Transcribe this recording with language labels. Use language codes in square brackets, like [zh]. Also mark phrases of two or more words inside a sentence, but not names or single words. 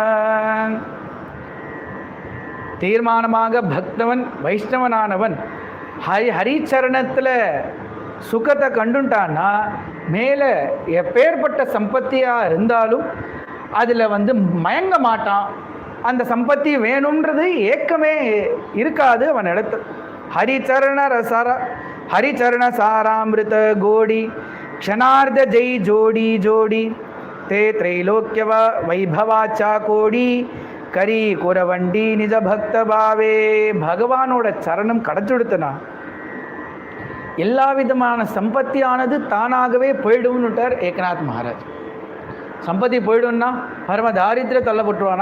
[ta] தீர்மானமாக பக்தவன் வைஷ்ணவனானவன் ஹரிச்சரணத்தில் சுகத்தை கண்டுட்டான்னா மேலே எப்பேற்பட்ட சம்பத்தியாக இருந்தாலும் அதில் மயங்க மாட்டான். அந்த சம்பத்தி வேணுன்றது ஏக்கமே இருக்காது அவன் இடத்துல. [mr] हरिचरण सारामृत गोडी क्षणार्ध जय जोडी जोडी ते त्रैलोक्य वैभवाचा कोडी करी कुरवंडी निज भक्त भावे. [ta] பகவானோட சரணம் கிடைச்சுடுத்துனா எல்லா விதமான சம்பத்தியானது தானாகவே போயிடும்னுட்டார் ஏகநாத் மகாராஜ். சம்பத்தி போயிடும்னா பரம தாரித்திர தள்ளப்பட்டுருவானா?